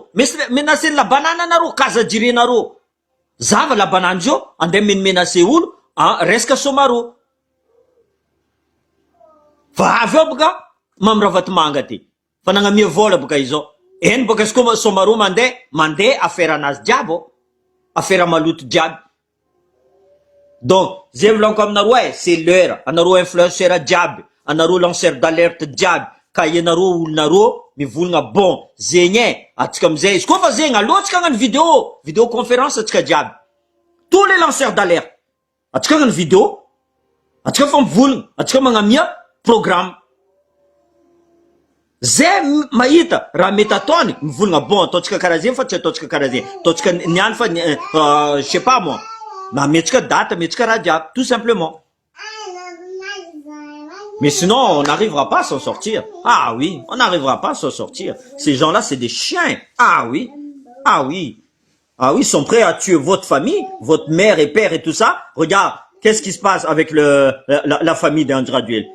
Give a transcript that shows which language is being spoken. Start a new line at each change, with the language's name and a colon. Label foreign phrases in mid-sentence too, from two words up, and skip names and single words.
Malagasy: Menaceny
French: la banane
Malagasy: anareo, kaza jirenareo. Zava
French: la banane
Malagasy: zio, andeha menacer olo, resaka somareo. Fa avy eo boka, mamiravatry manga ty. Fa nagnamia vola boka izao. Eny boka izy koa somareo mandeha affaire anazy diabo. Affaire maloto diaby. Donc, zay volanko aminareo
French: c'est l'heure.
Malagasy: Anareo influenceur diaby, anareo
French: lanceur d'alerte
Malagasy: diaby, ka ianareo olonareo mivolagna bon, zegny atsika amizay. Izy koa fa zegny, alohatsika hagnano
French: vidéo conférence
Malagasy: atsika diaby.
French: Tous les lanceurs d'alerte.
Malagasy: Atsika hagnano vidéo, atsika fa mivolagna, atsika magnamia programme. Zay mahita raha mety ataony mivolagna bon, ataotsika karaha zegny fa tsy ataotsika karaha zegny. Ataotsika niany fa
French: je sais pas moi.
Malagasy: Metsika date, metsika raha diaby,
French: tout simplement. Mais sinon, on n'arrivera pas à s'en sortir. Ah oui, on n'arrivera pas à s'en sortir. Ces gens-là, c'est des chiens. Ah oui, ah oui. Ah oui, ils sont prêts à tuer votre famille, votre mère et père et tout ça. Regarde, qu'est-ce qui se passe avec la famille d'Andry Rajoelina?